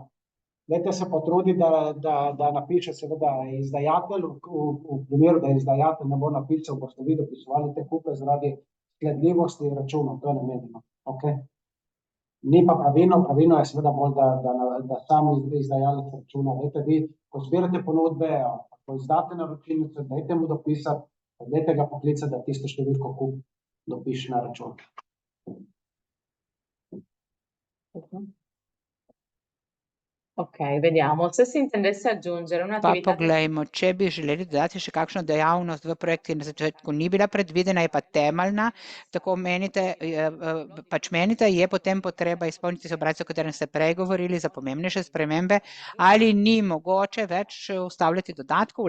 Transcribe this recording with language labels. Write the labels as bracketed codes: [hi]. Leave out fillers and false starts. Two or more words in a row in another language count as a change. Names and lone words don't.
[sl] Dajte se potruditi, da napiše seveda izdajatelj, v primeru, da izdajatelj ne bo napisal, boste vi dopisovali te kupe zaradi sledljivosti računov, to je namenjeno. Okay? Ni pa pravilno je seveda bolj, da sam izdajalec računa. Dajte vi, ko zbirate ponudbe, ko izdate naročilnico, dajte mu dopisati, dajte ga poklicati, da tisto številko KUP dopiše na račun. [it] Ok, vediamo. Se si intendesse aggiungere [sl] Pa [it] un'attività... [sl] poglejmo, če bi želeli dodati še kakšno dejavnost v projekt, ki na začetku ni bila predvidena, je pa temeljna, tako menite, je potem potreba izpolniti obrasce, o katerem ste prej govorili, za pomembnejše spremembe, ali ni mogoče več vstavljati dodatkov?